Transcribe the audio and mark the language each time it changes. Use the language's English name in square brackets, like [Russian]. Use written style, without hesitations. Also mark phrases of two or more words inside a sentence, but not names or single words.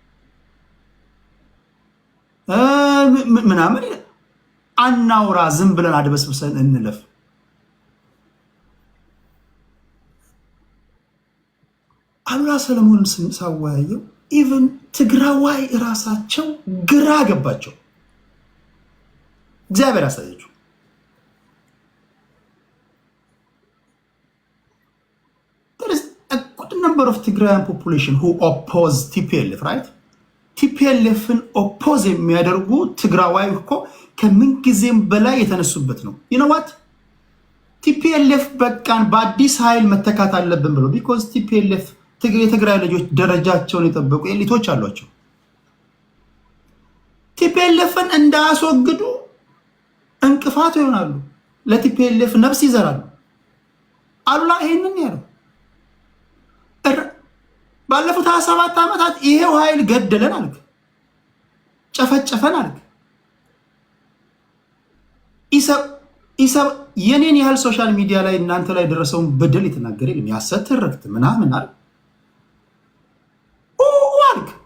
[Amharic] ምናምን አናውራ፣ ዝም ብለን አድበስብሰን እንለፍ። አሉላ ሰለሞንን ሳወያየው ኢቨን ትግራዋይ እራሳቸው ግራ ገባቸው። እግዚአብሔር ያሳያችሁ። [English] there is a good number of Tigrayan population who oppose TPLF, right? [Amharic] TPLFን ኦፖዝ የሚያደርጉ ትግራዋይ እኮ ከምን ጊዜም በላይ የተነሱበት ነው። [English] you know what? [Amharic] TPLF በቃን በአዲስ ኃይል መተካት አለብን ብሎ because TPLF የትግራይ ልጆች ደረጃቸውን የጠበቁ ኤሊቶች አሏቸው። ቲፒኤልኤፍን እንዳያስወግዱ እንቅፋት ይሆናሉ፣ ለቲፒኤልኤፍ ነፍስ ይዘራሉ። አሉላ ይሄንን ያለው ባለፉት 27 ዓመታት ይሄው ኃይል ገደለን አልክ፣ ጨፈጨፈን አልክ። ኢሰብ የኔን ያህል [English] social media [Amharic] ላይ እናንተ ላይ ደረሰውን በደል የተናገረ የለም። ያሰት ትርክት ምናምን አለ አልክ።